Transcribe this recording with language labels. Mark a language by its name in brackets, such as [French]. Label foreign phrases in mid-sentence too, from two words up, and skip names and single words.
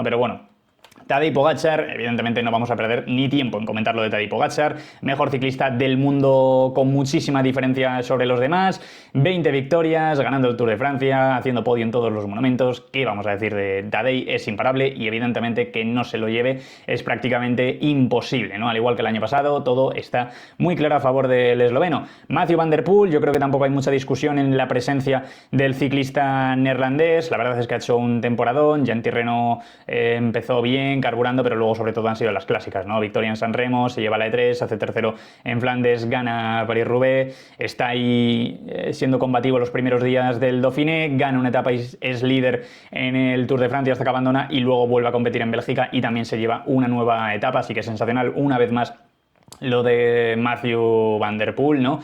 [Spanish] Pero bueno, Tadej Pogačar, evidentemente no vamos a perder ni tiempo en comentar lo de Tadej Pogačar, mejor ciclista del mundo con muchísima diferencia sobre los demás, 20 victorias, ganando el Tour de Francia, haciendo podio en todos los monumentos. ¿Qué vamos a decir de Tadej? Es imparable y evidentemente que no se lo lleve es prácticamente imposible, ¿no? Al igual que el año pasado, todo está muy claro a favor del esloveno. Mathieu van der Poel, yo creo que tampoco hay mucha discusión en la presencia del ciclista neerlandés, la verdad es que ha hecho un temporadón, ya en Tirreno empezó bien, carburando, pero luego sobre todo han sido las clásicas, ¿no? Victoria en San Remo, se lleva la E3, hace tercero en Flandes, gana París-Roubaix, está ahí siendo combativo los primeros días del Dauphiné, gana una etapa y es líder en el Tour de Francia hasta que abandona y luego vuelve a competir en Bélgica y también se lleva una nueva etapa, así que sensacional una vez más lo de Mathieu van der Poel, ¿no?